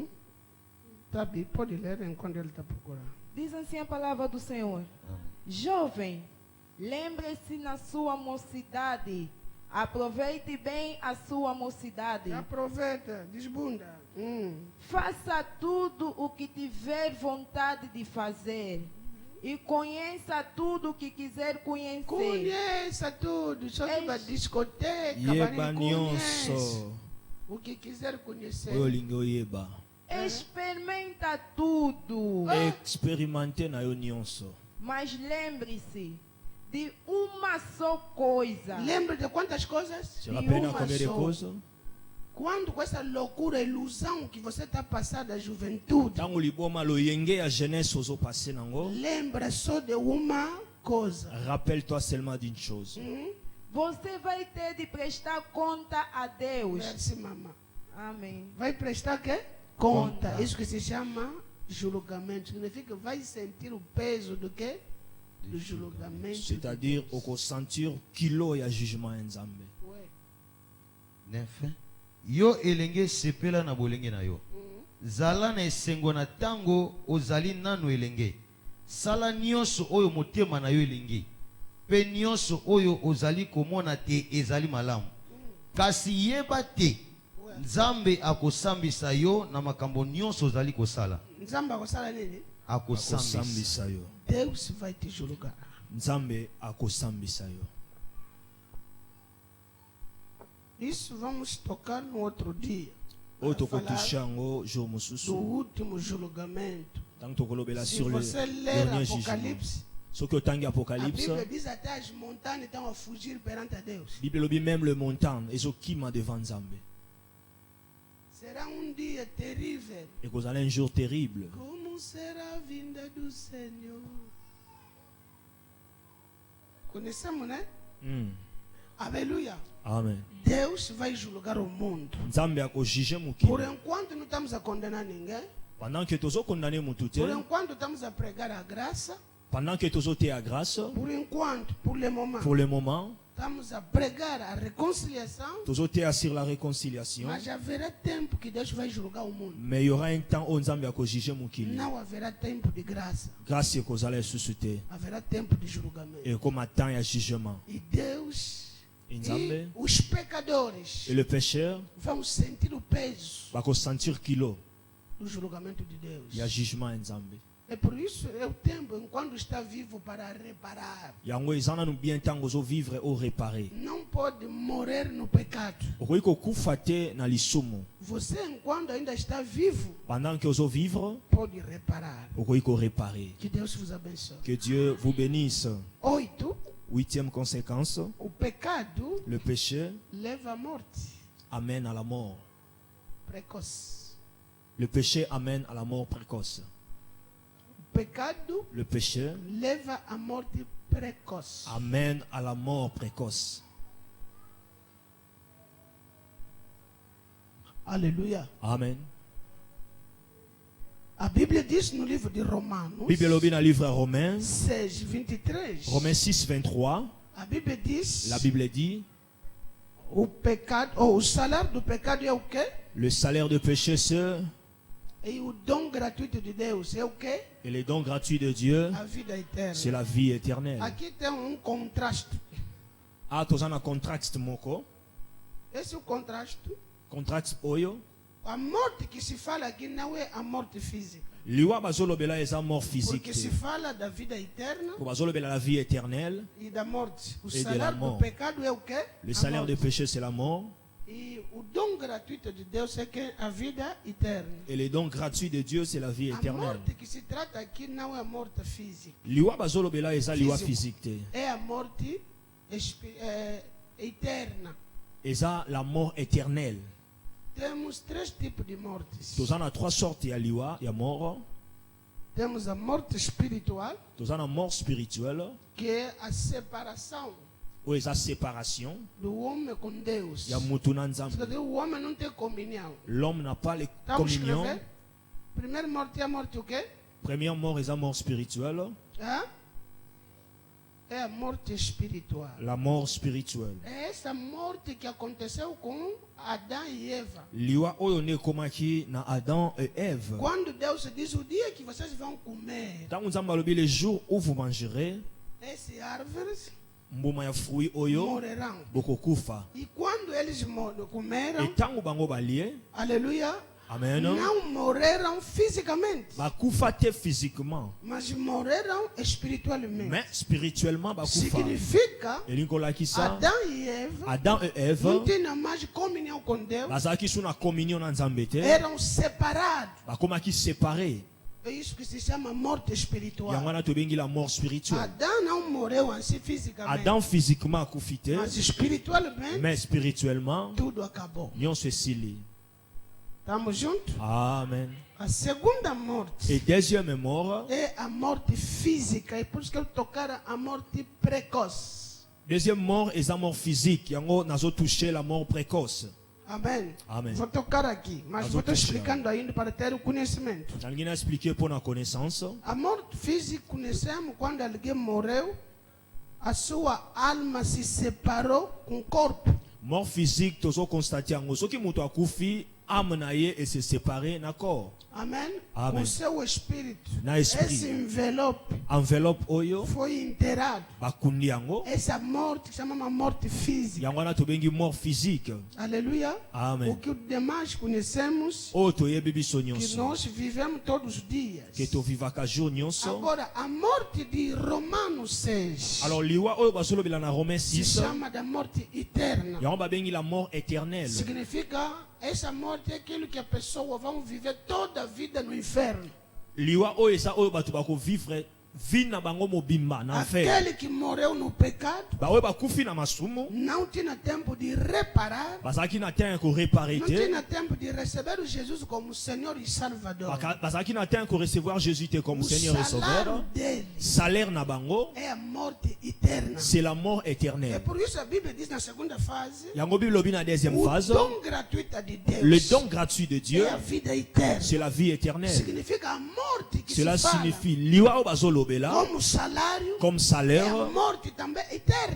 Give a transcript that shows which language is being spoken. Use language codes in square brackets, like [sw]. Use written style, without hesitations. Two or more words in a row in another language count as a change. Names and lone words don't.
[pt] Tabi, pode ler enquanto ele está procurando. Diz assim a palavra do Senhor: Jovem, lembre-se na sua mocidade, aproveite bem a sua mocidade, Aproveita, desbunda. faça tudo o que tiver vontade de fazer e conheça tudo o que quiser conhecer. Conheça tudo, só que vai discoteca, [ln] Yeba [pt] vai conhece. [ln] nyonso [pt] O que quiser conhecer. [ln] oyo olingi oyeba. [pt] Experimenta tudo, [ln] Experimente na yo nyonso. [pt] mas lembre-se de uma só coisa. Lembra de quantas coisas? [fr] Se rappelle [pt] Nenhuma [fr] combien de [pt] só. [fr] causes? [pt] Quando com essa loucura, ilusão que você está passando da juventude, [ln] Tango liboma loyenge ya jeunesse ozo passé nango. [pt] lembra só de uma coisa. [fr] Rappelle-toi seulement d'une chose. [pt] Você vai ter de prestar conta a Deus. [fr] Merci, mamãe. [pt] Amém. Vai prestar quê? Conta. Isso que se chama julgamento. Significa que vai sentir o peso do quê? Do julgamento. [fr] C'est-à-dire [pt] de Deus. [fr] au sentir [ln] kilo ya jugement ya nzambe. [pt] Ué. 9. [ln] Yo elenge sepela na bolenge na yo zala na esengo na tango ozali nano elenge sala nyonso oyo motema na yo elingi mpe nyonso oyo ozali komona te ezali malamu kasi yeba te nzambe akosambisa yo na makambo nyonso ozali kosala Nzambe akosala nini? akosambisa Akosambisa yo. [pt] Deus vai te julgar. [ln] Nzambe akosambisa yo. [pt] Isso vamos tocar no outro dia. [ln] Oyo [pt] Para falar [ln] tokotusha yango jour [pt] do [ln] mosusu. [pt] último julgamento. [ln] Tango tokolobela [pt] Se [fr] sur le [pt] você ler [fr] dernier jugement. [pt] Apocalipse, [ln] Soki otangi [pt] a [fr] Apocalypse, [pt] Bíblia diz até as montanhas estão a fugir perante a Deus. [ln] Bible lobi [fr] même le montagne [ln] ezokima devant Nzambe. [pt] Será um dia terrível. [fr] Ekozala un jour terrible. [pt] Como será a vinda do Senhor? Conhecemos, né? Aleluia. Amen. Deus vai julgar o mundo. [ln] Nzambe akojuge [pt] Por [ln] mokili. [pt] enquanto não estamos a condenar ninguém. [fr] Pendant que [ln] tozokondane mutu te, [pt] Por enquanto estamos a pregar a graça. [fr] pendant que [ln] tozoteya grâce, [pt] Por enquanto, por [fr] le moment, pour le moment, [pt] estamos a pregar a reconciliação. [fr] tozoteya sur la réconciliation, [pt] Mas haverá tempo que Deus vai julgar o mundo. [fr] mais il y aura un temps où Nzambe [ln] akojuge mokili. [pt] Não haverá tempo de graça. [ln] Grâce ekozala lisusu te. [pt] Haverá tempo de julgamento. [fr] Et comme temps ya jugement. [pt] E Deus [fr] Et [pt] e [ln] Nzambe [pt] os pecadores [fr] et le pécheur [pt] vão sentir o peso [ln] bakosentir kilo [pt] do julgamento de Deus. [ln] ya jugement ya Nzambe. [pt] É por isso é o tempo enquanto está vivo para reparar. [ln] Yango eza nanu bien ntango ozovivre o réparer. [pt] Não pode morrer no pecado. [ln] Okoki kokufa te na lisumu. [pt] Você, enquanto ainda está vivo, [fr] Pendant que ozovivre, [pt] pode reparar. [ln] okoki koréparer. [pt] Que Deus vos abençoe. [fr] Que Dieu vous bénisse. 8. Huitième conséquence, [pt] O pecado [fr] le péché [pt] leva à morte [fr] amène à la mort. [pt] precoce. [fr] Le péché amène à la mort précoce. [pt] O pecado [fr] Le péché [pt] leva à morte precoce. [fr] amène à la mort précoce. [pt] Aleluia. Amen. A Bíblia diz no livro de Romanos [ln] Bible lobi na livre Romains, [pt] 6, 23. [fr] Romains 6, 23, [pt] A Bíblia diz [fr] la Bible dit, [pt] o pecado, ou o salário do pecado é o quê? [fr] le salaire de péché c'est, [pt] E o dom gratuito de Deus é o quê? [fr] et les dons gratuits de Dieu, [pt] A vida eterna. [fr] c'est la vie éternelle. [pt] Aqui tem contraste. [ln] Ah, tozana contract moko, [pt] Esse é o contraste. [ln] contract oyo, [pt] A morte que se fala aqui não é a morte física. [ln] liwa bazolobela eza [fr] mort physique [pt] Porque se [ln] te. [pt] fala da vida eterna [ln] Po bazolobela [fr] la vie éternelle. [pt] e da morte. O [fr] de la [pt] salário do [fr] mort. [pt] pecado é o quê? [fr] Le [pt] A [fr] salaire [pt] morte. [fr] du péché, c'est la mort. [pt] E o dom gratuito de Deus é que a vida eterna. [fr] Et le don gratuit de Dieu, c'est la vie [pt] A [fr] éternelle. [pt] morte que se trata aqui não é a morte física. [ln] Liwa bazolobela eza liwa [fr] Physique. [ln] physique te. [pt] É a morte eterna. [fr] Eza la mort éternelle. [pt] Temos três tipos de mortes. [ln] Tozana [fr] trois sortes [ln] ya liwa, ya mort. [pt] Temos a morte espiritual, [ln] Tozana [fr] mort spirituelle, [pt] que é a separação [ln] ou eza séparation. [pt] do homem com Deus. [ln] Ya mutu na [pt] Quer [ln] nzambe. [pt] dizer, o homem não tem comunhão. [fr] L'homme n'a pas les [pt] Vamos [fr] communion. [pt] escrever? Primeira morte é a morte o quê? [fr] Première mort eza mort spirituelle. [pt] Hã? É a morte espiritual. [fr] La mort spirituelle. [pt] É essa morte que aconteceu com Adão e Eva. [ln] Liwa oyo ne komaki na Adam et Ève. [pt] Quando Deus diz o dia que vocês vão comer [ln] Tango nzambe alobi [fr] le jour où vous mangerez [pt] essas árvores, [ln] mbuma ya fruit oyo [pt] morrerão. [ln] bokokufa. [pt] E quando eles comeram, [ln] Et tango bango balie, [pt] aleluia, amen. não morreram fisicamente, [ln] Bakufa te physiquement, [pt] mas morreram espiritualmente. [fr] mais spirituellement bakufa. [pt] Significa, [ln] Elinkolaki ça, [pt] Adão e Eva [fr] Adam et Ève [pt] não tinham mais comunhão com Deus, [ln] bazalaki sur na communion na nzambe te, [pt] eram separados. [ln] bakomaki séparés. [pt] É isso que se chama morte espiritual. [ln] Yango wana tobengi [fr] la mort spirituelle. [pt] Adão não morreu assim fisicamente, [ln] Adam physiquement akufi te, [pt] mas espiritualmente [fr] mais spirituellement [pt] tudo acabou. [ln] nyonso esili. [pt] Estamos juntos? Amen. A segunda morte [fr] Et deuxième mort, [pt] é a morte física, e por isso que eu tocaram a morte precoce. [fr] deuxième mort est la mort physique. [ln] Yango nazo [fr] touché la mort précoce. [pt] Amém? Amen. Vou tocar aqui, mas Mas vou eu estar tô explicando ainda para ter o conhecimento. [fr] Alguém a expliqué pour la connaissance. [pt] A morte física conhecemos quando alguém morreu, a sua alma se separou com o corpo. [fr] Mort physique, [ln] tozo constaté yango. Soki muto akufi, âme na ye [fr] et se séparer [ln] na corps. [pt] Amém? Amém. O seu espírito. [ln] Na esprit. [pt] Esse envelope [ln] Enveloppe oyo, [pt] foi enterrado. [ln] bakundi yango. [pt] Essa morte chama morte física. [ln] Yango wana tobengi [fr] mort physique. [pt] Aleluia. Amen. O que os demais conhecemos, [ln] Oyo toyebi biso [pt] que [ln] nyonso. [pt] nós vivemos todos os dias. [ln] Que tovivaka jour nyonso. [pt] Agora, a morte de Romanos 6 [ln] Alors liwa oyo basolobela na Romains [pt] se [ln] 6. [pt] chama da morte eterna. [ln] Yango babengi [fr] la mort éternelle. [pt] Significa, essa morte é aquilo que a pessoa vai viver toda a vida no inferno. [ln] Liwa oyo eza oyo bato bakovivre vie na bango mobimba na enfer. [pt] Aquele que morreu no pecado [ln] Baoyo bakufi na masumu, [pt] não tinha tempo de reparar, [ln] bazalaki na temps ya korepare [pt] não [ln] te, [pt] tinha tempo de receber o Jesus como Senhor e Salvador. [ln] bazalaki na temps ya korecevoir Jésus te comme [pt] O [fr] Seigneur et [pt] salário [fr] Sauveur. [pt] dele [ln] Salaire na bango, [pt] é a morte eterna. [fr] c'est la mort [pt] É [fr] éternelle. [pt] por isso a Bíblia diz na segunda fase, [ln] Yango Bible lobi na deuxième [pt] o [fr] phase, [pt] dom gratuito de Deus [fr] le don gratuit de Dieu, [pt] é a vida eterna. [fr] c'est la vie éternelle. [pt] Significa a morte que [fr] Cela [pt] se fala [ln] signifie liwa oyo bazolobela [pt] como salário [fr] comme [pt] é a [fr] salaire, [pt] morte também eterna.